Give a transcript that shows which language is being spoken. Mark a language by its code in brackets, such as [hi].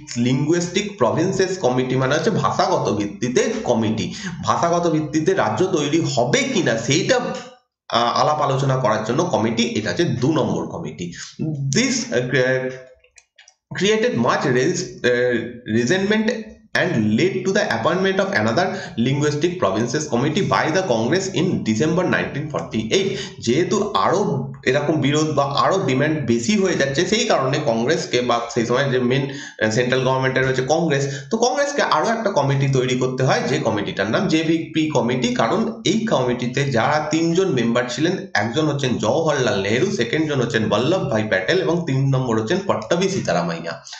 [bn] Linguistic provinces committee মানে হচ্ছে ভাষাগত ভিত্তিতে কমিটি। ভাষাগত ভিত্তিতে রাজ্য তৈরি হবে কিনা সেইটা আলাপ আলোচনা করার জন্য কমিটি, এটা হচ্ছে 2 নম্বর committee. [en] This created much resentment and led to the appointment of another linguistic provinces committee by the Congress in December 1948। [bn] যেহেতু আরো এরকম বিরোধ বা আরো ডিমান্ড বেশি হয়ে যাচ্ছে, সেই কারণে কংগ্রেসকে, বা সেই সময় যে মেন সেন্ট্রাল গভর্নমেন্টের রয়েছে কংগ্রেস, তো কংগ্রেসকে আরো একটা কমিটি তৈরি করতে হয় যে কমিটিটার নাম জেভিপি কমিটি। কারণ এই কমিটিতে যারা 3 জন মেম্বার ছিলেন, একজন হচ্ছেন জওহরলাল নেহেরু, সেকেন্ড জন হচ্ছেন বল্লভ ভাই প্যাটেল এবং 3 নম্বর হচ্ছেন পট্টাভি সীতারামাইয়া।